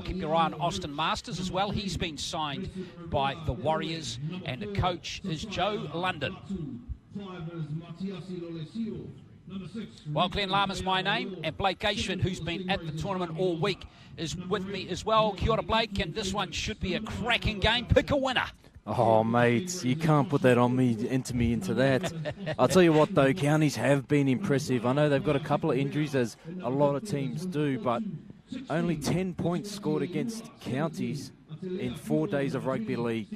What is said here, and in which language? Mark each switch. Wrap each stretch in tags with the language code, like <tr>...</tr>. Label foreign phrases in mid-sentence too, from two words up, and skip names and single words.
<en>Keep your eye on Austin Masters as well. He's been signed by the Warriors, and the coach is Joe London. Well, Glenn Lama's my name, and Blake Gashford, who's been at the tournament all week, is with me as well.</en> <mi>Kia ora, Blake,</mi> <en>and this one should be a cracking game. Pick a winner. Oh, mate, you can't put that on me into that. I'll tell you what, though, Counties have been impressive. I know they've got a couple of injuries, as a lot of teams do, but only 10 points scored against Counties in 4 days of rugby league.</en>